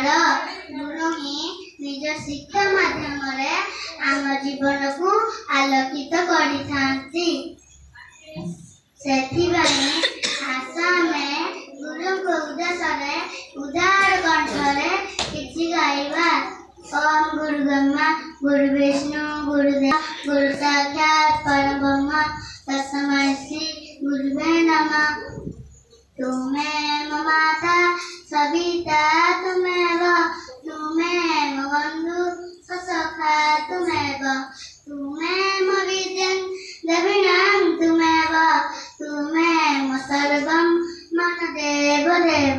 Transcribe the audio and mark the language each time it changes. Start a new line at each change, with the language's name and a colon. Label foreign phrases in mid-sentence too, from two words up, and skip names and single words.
Odia: ଗୁରୁ ହିଁ ନିଜ ଶିକ୍ଷା ମାଧ୍ୟମରେ ଆମ ଜୀବନକୁ ଆଲୋକିତ କରିଥାନ୍ତି। ସେଥିପାଇଁ ଆସ ଆମେ ଗୁରୁଙ୍କ ଉଦ୍ଦେଶ୍ୟରେ ଉଦାର କଣ୍ଠରେ କିଛି ଗାଇବା।
Sanskrit: ओम गुरु ब्रह्मा गुरु विष्णु गुरुदेव गुरु साक्षात परब्रह्म तस्मै श्री गुरुवे नमः। तुमेव माता सविता तुमेव तुमेव बन्धु सखा तुमेव तुमेव विद्यां द्रविणं तुमेव तुमेव सर्वं मम देव देव।